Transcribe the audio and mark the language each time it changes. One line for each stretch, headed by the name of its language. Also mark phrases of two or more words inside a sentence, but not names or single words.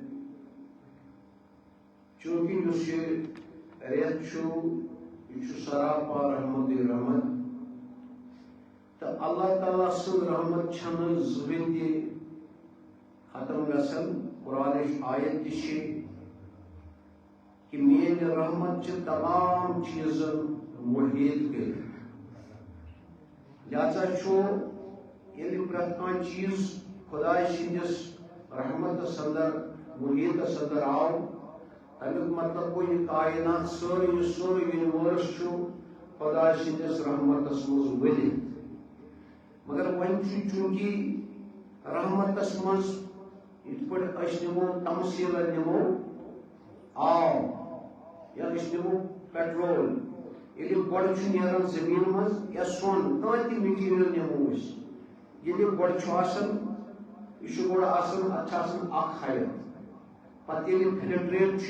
Kashmiri: چونکہ اس ریت یہ سراپا رحمت رحمت تو اللہ تعالیٰ سن رحمت چھن زبن تہ ختم گژھن قرآن آیت تہ کہ میری رحمت چھ تمام چیزن محیط کر لہذا یل پریت کان چیز خدا سندس رحمت اندر محیط اندر آو تمیک مطلب گو یہ کائنات سوری یونیورس خدا سندس رحمت مز ولت مگر ون چونکہ رحمت مز یہ پہ نمو تمثیل نمو آب یا نمو پیٹرول یہ گوڑ نیران زمین مز یا سون کان تہ میٹیریل نمو یہ گوڑ یہ گوڑ اخ حیت پتہ یل فلٹریٹ